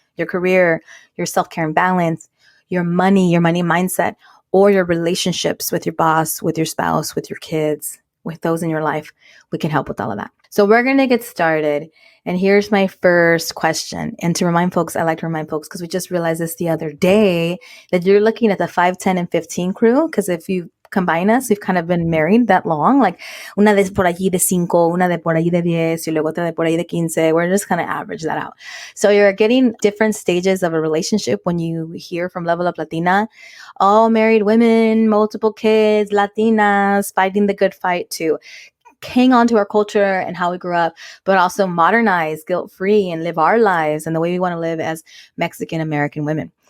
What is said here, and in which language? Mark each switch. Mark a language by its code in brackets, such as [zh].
[en] Your career, your self-care and balance, your money mindset, or your relationships with your boss, with your spouse, with your kids, with those in your life? We can help with all of that. So we're going to get started. And here's my first question. And to remind folks, I like to remind folks because we just realized this the other day that you're looking at the 5, 10, and 15 crew. Because if you combine us, we've kind of been married that long. Like [es] una de por allí de 5, una de por allí de 10, y luego otra de por allí de 15. [en] We're just kind of average that out. So you're getting different stages of a relationship when you hear from Level Up Latina. All married women, multiple kids, Latinas, fighting the good fight to hang on to our culture and how we grew up, but also modernize guilt-free and live our lives and the way we want to live as Mexican American women.